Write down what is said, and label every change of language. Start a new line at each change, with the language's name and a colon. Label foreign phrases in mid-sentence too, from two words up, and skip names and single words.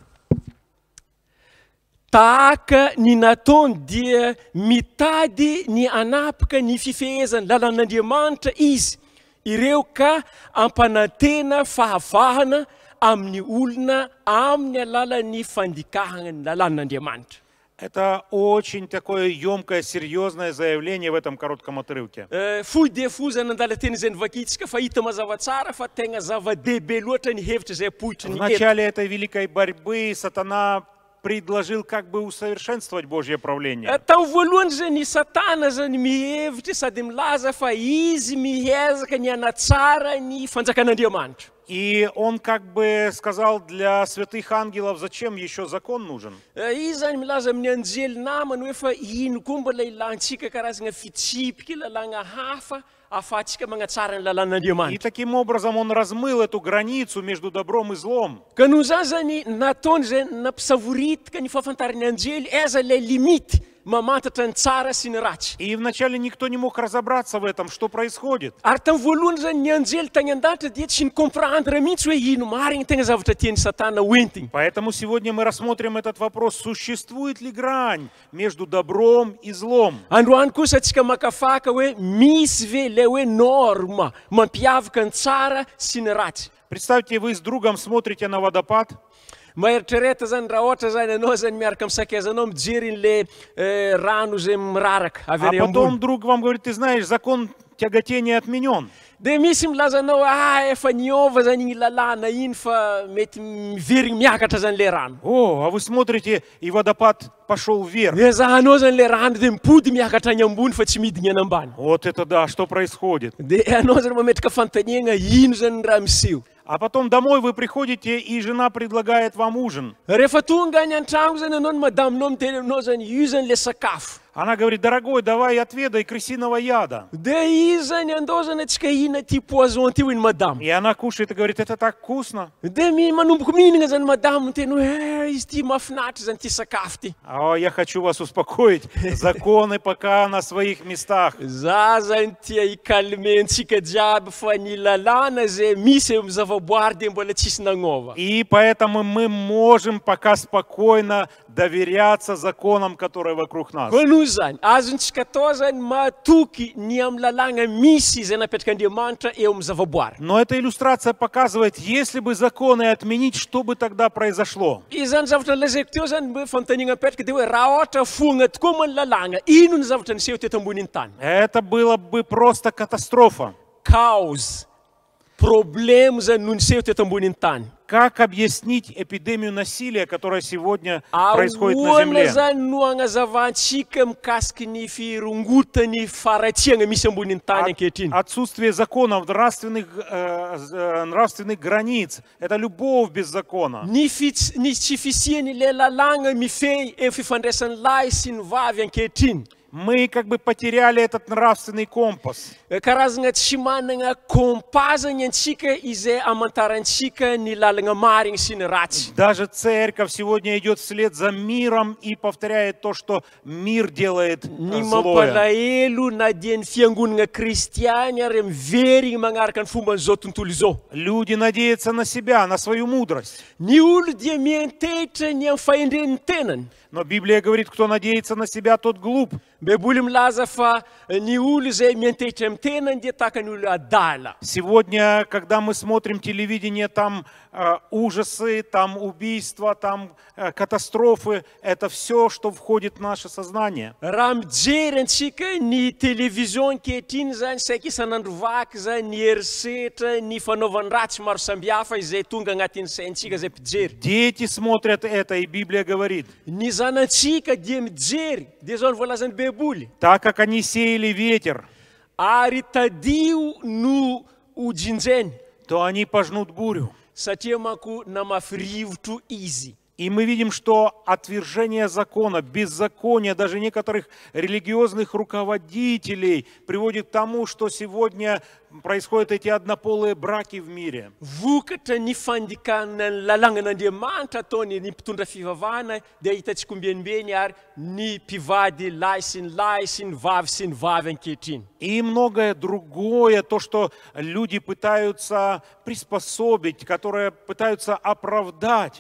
Malagasy: Tahaka ny nataony dia mitady ny anapaka ny fifehezany lalàn'Andriamanitra izy, ireo ka ampanantena fahavahana amin'ny olona amin'ny alalan'ny fandikahana ny lalàn'Andriamanitra.
Russian: Это очень такое емкое, серьезное заявление в этом коротком отрывке.
Malagasy: Fohy dia fohy nandala teny izay nivakitsika fa hita mazava tsara fa tegna zava-dehibe loatra ny hevitra izay apohitra
Russian: В
Malagasy: ny eto.
Russian: начале этой великой борьбы сатана предложил как бы усовершенствовать Божье правление.
Malagasy: Tao voalohany zany Satana zany mihevitra sady milaza fa izy mihezaka ny hanatsara ny fanjakan'Andriamanitra.
Russian: И он как бы сказал для святых ангелов, зачем еще закон нужен?
Malagasy: Izy zany milaza amin'ny anjely namany hoe fa ino koa mbola ilantsika karazana fitsipika lalàna hafa ahafahantsika magnatsara ny
Russian: И
Malagasy: lalàn'Andriamanitra.
Russian: таким образом он размыл эту границу между добром и злом.
Malagasy: Ka noho zany zany nataony zay nampisavoritika ny fahafantarany anjely aiza ilay limity mamantatra ny tsara sy ny ratsy.
Russian: И вначале никто не мог разобраться в этом, что происходит.
Malagasy: Ary tamin'ny voalohany zany ny anjely tany an-danitra dia tsy nikomprendre mihitsy hoe ino marigny tegna zavatra tiany Satana hoentiny.
Russian: Поэтому сегодня мы рассмотрим этот вопрос, существует ли грань между добром и злом.
Malagasy: Androany kosa tsika makafaka hoe misy ve ilay hoe norma mampiavaka ny tsara sy ny ratsy.
Russian: Представьте, вы с другом смотрите на водопад,
Malagasy: Maeritreretra zany raha ohatra zany ianao zany miaraka misakezanao mijery n'le rano zay miraraka avy
Russian: а
Malagasy: any
Russian: потом
Malagasy: ambony.
Russian: друг вам говорит, ты знаешь, закон тяготения отменен.
Malagasy: Dia misy milaza anao efa niova zany igny lalàna iny fa mety miverigny miakatra zany le rano.
Russian: О, а вы смотрите, и водопад пошел вверх.
Malagasy: Dia zahanao zany le rano dia mipody miakatra any ambony fa tsy midiny any ambany.
Russian: Вот это да, что происходит?
Malagasy: Dia anao zany mametraka fanontaniana ino zany ny raha miseho.
Russian: А потом домой вы приходите, и жена предлагает вам ужин.
Malagasy: Rehefa tonga any an-trano zany anao ny madaminao miteny aminao zany io zany le sakafo.
Russian: Она говорит, дорогой, давай отведай крысиного яда.
Malagasy: Dia izy zany andao zany atsika hina ty poison ty hoy ny madamo.
Russian: И она кушает и говорит, это так вкусно.
Malagasy: Dia manomboka mihinana zany madamo miteny hoe izy ty mahafinaritra zany ty sakafo ty.
Russian: А я хочу вас успокоить. Законы пока на своих местах.
Malagasy: Za zany tia ikalmentsika jiaby fa ny lalàna zay misy eo amin'ny zavaboary dia mbola tsisy nagnova.
Russian: И поэтому мы можем пока спокойно доверяться законам, которые вокруг нас.
Malagasy: Koa noho zany azontsika atao zany mahatoky ny amin'ny lalàna misy izay napetraka eo amin'ny zavaboary.
Russian: Но эта иллюстрация показывает, если бы законы отменить, что бы тогда произошло?
Malagasy: Izy zany zavatra lazaiko teo zany hoe fanontaniana apetraka dia hoe raha ohatra fogna tokoa moa ny lalàna, ino ny zavatra niseho teto ambonin'ny tany?
Russian: Это было бы просто катастрофа.
French: Cause, problème
Malagasy: zany no niseho teto ambonin'ny tany.
Russian: Как объяснить эпидемию насилия, которая сегодня происходит на
Malagasy: Ahoana
Russian: земле?
Malagasy: zany no agnazavantsika mikasiky ny firongotany faratsiagna misy ambonin'ny tany ankehitriny.
Russian: Отсутствие законов, нравственных границ. Это любовь без закона.
Malagasy: Ny tsy fisian'ilay lalàna mifehy eo fifandraisan'ny lahy sy ny vavy ankehitriny.
Russian: Мы как бы потеряли этот нравственный компас.
Malagasy: Karazana tsy manana kompazany antsika izay amantarantsika ny lalana marigny sy ny ratsy.
Russian: Даже церковь сегодня идет вслед за миром и повторяет то, что мир делает
Malagasy: Ny
Russian: злое.
Malagasy: mampalahelo na dia ny fiangonana kristiany ary miverigny magnaraka ny fomban'izao tontolo izao.
Russian: Люди надеются на себя, на свою мудрость.
Malagasy: Ny olo dia miantehitra ny amin'ny fahendren'ny tenany.
Russian: Но Библия говорит, кто надеется на себя, тот глуп.
Malagasy: Baiboly milaza fa ny olo zay miantehitra amin'ny tenany dia tahaka ny olo adala.
Russian: Сегодня, когда мы смотрим телевидение, там ужасы, там убийства, там катастрофы, это все, что входит в наше сознание.
Malagasy: Raha mijery antsika ny télévision ankehitriny zany saika isan'andro vaky zany ny herisetra ny fanaovany ratsy maro sambihafa izay tonga agnatin'ny saintsika zay mpijery.
Russian: Дети смотрят это, и Библия говорит.
Malagasy: Ny zanantsika dia mijery, dia zao ny voalazan'ny Baiboly.
Russian: Так как они сеяли ветер,
Malagasy: Ary tadio no ojinjeny,
Russian: то они пожнут бурю.
Malagasy: satria manko namafy rivotro izy.
Russian: И мы видим, что отвержение закона, беззаконие даже некоторых религиозных руководителей приводит к тому, что сегодня происходят эти однополые браки в мире.
Malagasy: Vokatra ny fandikana ny lalànan'Andriamanitra ataony ny mpitondra fivavahana dia hitantsika ombenimbeny ary ny mpivady lahy sy ny vavy ankehitriny.
Russian: И многое другое, то, что люди пытаются приспособить, которые пытаются оправдать.